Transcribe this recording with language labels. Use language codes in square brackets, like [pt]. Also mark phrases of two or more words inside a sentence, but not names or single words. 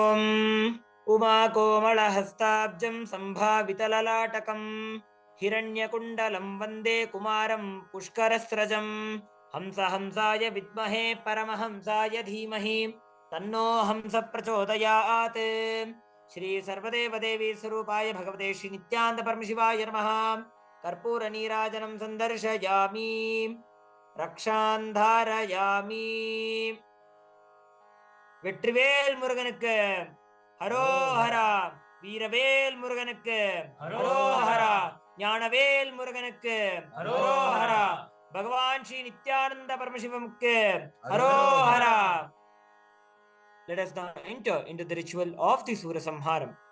[sa] Om उमाकोमलहस्ताब्जं सम्भावितललाटकं हिरण्यकुण्डलं वन्दे कुमारं पुष्करस्रजं हंसाय विद्महे परमहंसाय धीमहि तन्नो हंस प्रचोदयात्। श्री सर्वदेवदेवी स्वरूपाय भगवते श्री नित्यानंद परमशिवाय नमः। कर्पूर नीराजनं संदर्शयामि, रक्षान् धारयामि। [ta] வெற்றிவேல் முருகனுக்கு ஹரோஹரா, வீரவேல் முருகனுக்கு ஹரோஹரா, ஞானவேல் முருகனுக்கு ஹரோஹரா, பகவான் ஸ்ரீ நித்யானந்த பரமசிவமுக்கு ஹரோஹரா. [en] Let us now enter into the ritual of the Soorasamharam.